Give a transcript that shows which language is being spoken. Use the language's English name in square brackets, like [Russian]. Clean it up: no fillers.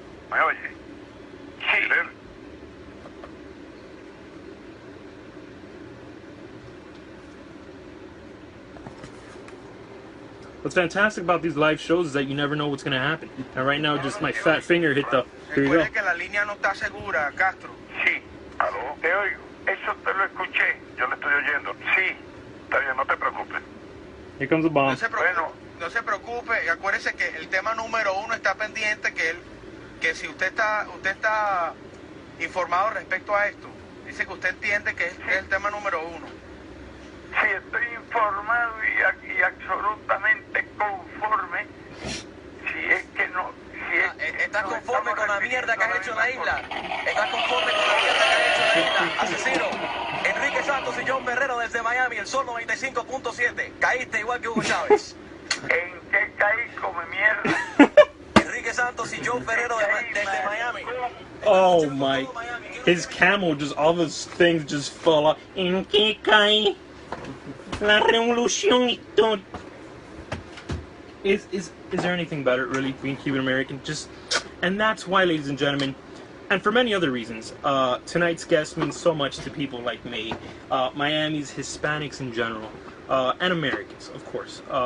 [Spanish] ¿Me oye? Sí. [English] What's fantastic about these live shows is that you never know what's going to happen. And right now, just my fat finger hit the... Here you go. [Spanish] Que la línea no está segura, Castro. Sí. ¿Aló? Te oigo. Eso te lo escuché. Yo le estoy oyendo. Sí. Está bien, no te preocupes. [English] Here comes the bomb. [Spanish] No se preocupe. Acuérdese que el tema número 1 está pendiente, que si usted está informado respecto a esto, dice que usted entiende que es el tema número 1. Sí, estoy informado y absolutamente conforme. Si es que no... ¿Estás conforme con la mierda que has hecho en la isla? ¿Estás conforme con la mierda que has hecho en la isla? Asesino. Enrique Santos y John Ferrero desde Miami, el Sol 95.7. Caíste igual que Hugo Chávez. ¿En qué caí, come mierda? Enrique Santos y John Ferrero desde Miami. [English] Oh my. His camel, just all those things just fall off. [Spanish] ¿En qué caí? La revolución y todo. [English] Is there anything better, really, being Cuban American? And that's why, ladies and gentlemen, and for many other reasons, tonight's guest means so much to people like me, Miami's Hispanics in general, and Americans, of course.